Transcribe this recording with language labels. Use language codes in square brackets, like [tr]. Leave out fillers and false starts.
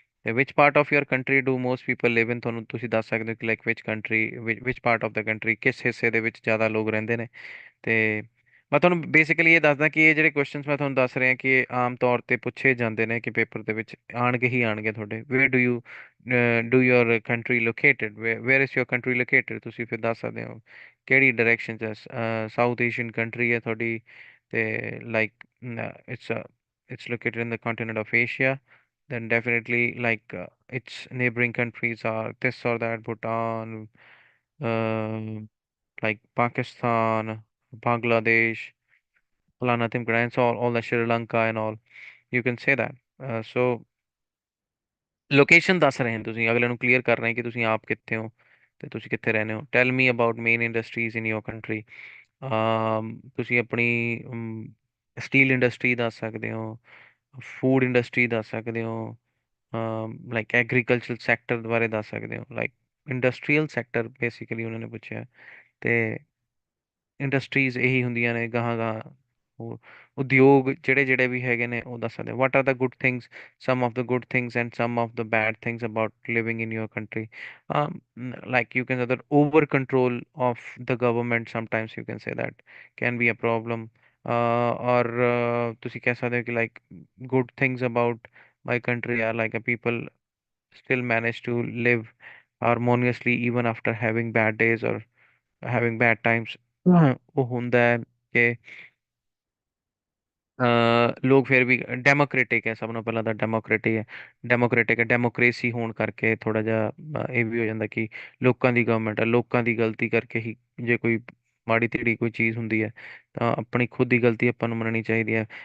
[en] ਤੇ ਵਿਚ part of your country do most people live in, [pa] ਤੁਹਾਨੂੰ ਤੁਸੀਂ ਦੱਸ ਸਕਦੇ ਹੋ ਕਿ [en] like which country, which part of the country, [pa] ਕਿਸ ਹਿੱਸੇ ਦੇ ਵਿੱਚ ਜ਼ਿਆਦਾ ਲੋਕ ਰਹਿੰਦੇ ਨੇ। ਤੇ ਮੈਂ ਤੁਹਾਨੂੰ ਬੇਸਿਕਲੀ ਇਹ ਦੱਸਦਾ ਕਿ ਇਹ ਜਿਹੜੇ ਕੁਐਸਚਨਸ ਮੈਂ ਤੁਹਾਨੂੰ ਦੱਸ ਰਿਹਾ ਕਿ ਇਹ ਆਮ ਤੌਰ ਤੇ ਪੁੱਛੇ ਜਾਂਦੇ ਨੇ ਕਿ ਪੇਪਰ ਦੇ ਵਿੱਚ ਆਣਗੇ ਹੀ ਆਣਗੇ ਤੁਹਾਡੇ। [en] where do your country located, where is your country located, [pa] ਤੁਸੀਂ ਫਿਰ ਦੱਸ ਸਕਦੇ ਹੋ ਕਿਹੜੀ ਡਾਇਰੈਕਸ਼ਨ ਚ। ਸਾਊਥ ਏਸ਼ੀਅਨ ਕੰਟਰੀ ਹੈ ਤੁਹਾਡੀ, ਤੇ like [en] it's located in the continent of Asia, then definitely like its neighboring countries are this or that, Bhutan, um, like Pakistan, Bangladesh, Falana Timkana, and so all the Sri Lanka and all. You can say that. [pa] So location ਦੱਸ ਰਹੇ ਹਾਂ, ਤੁਸੀਂ ਅਗਲੇ ਨੂੰ clear ਕਰ ਰਹੇ ਹੋ ਕਿ ਤੁਸੀਂ ਆਪ ਕਿੱਥੇ ਹੋ ਤੇ ਤੁਸੀਂ ਕਿੱਥੇ ਰਹਿੰਦੇ ਹੋ। [en] Tell me about main industries in your country. [pa] ਤੁਸੀਂ ਆਪਣੀ ਸਟੀਲ ਇੰਡਸਟਰੀ ਦੱਸ ਸਕਦੇ ਹੋ, ਫੂਡ ਇੰਡਸਟਰੀ ਦੱਸ ਸਕਦੇ ਹੋ, ਲਾਈਕ ਐਗਰੀਕਲਚਰਲ ਸੈਕਟਰ ਬਾਰੇ ਦੱਸ ਸਕਦੇ ਹੋ। ਲਾਈਕ ਇੰਡਸਟਰੀਅਲ ਸੈਕਟਰ ਬੇਸਿਕਲੀ ਉਹਨਾਂ ਨੇ ਪੁੱਛਿਆ। ਤੇ ਇੰਡਸਟਰੀਜ਼ ਇਹੀ ਹੁੰਦੀਆਂ ਨੇ ਗਾਹਾਂ ਗਾਹਾਂ, ਉਹ ਉਦਯੋਗ ਜਿਹੜੇ ਜਿਹੜੇ ਵੀ ਹੈਗੇ ਨੇ ਉਹ ਦੱਸ ਸਕਦੇ। [en] What are the good things, some of the good things and some of the bad things about living in your country. Like you can say that over control of the government sometimes you can say that can be a problem. Or [pa] ਤੁਸੀਂ ਕਹਿ ਸਕਦੇ ਹੋ ਕਿ [en] like good things about my country are like a people still manage to live harmoniously even after having bad days or having bad times। [pa] ਉਹ ਹੁੰਦਾ ਹੈ ਕਿ ਲੋਕ ਫਿਰ ਵੀ ਡੈਮੋਕ੍ਰੇਟਿਕ ਹੈ, ਸਭ ਨੂੰ ਪਹਿਲਾਂ ਤਾਂ ਡੈਮੋਕ੍ਰੇਟਿਕ ਹੈ, ਡੈਮੋਕ੍ਰੇਸੀ ਹੋਣ ਕਰਕੇ ਥੋੜਾ ਜਿਹਾ ਇਹ ਵੀ ਹੋ ਜਾਂਦਾ ਕਿ ਲੋਕਾਂ ਦੀ ਗਵਰਨਮੈਂਟ ਹੈ, ਲੋਕਾਂ ਦੀ ਗਲਤੀ ਕਰਕੇ ਹੀ ਜੇ ਕੋਈ ਮਾੜੀ ਤੇੜੀ ਕੋਈ ਚੀਜ਼ ਹੁੰਦੀ ਹੈ ਤਾਂ ਆਪਣੀ ਖੁਦ ਦੀ ਗਲਤੀ ਆਪਾਂ ਨੂੰ ਮੰਨਣੀ ਚਾਹੀਦੀ ਹੈ।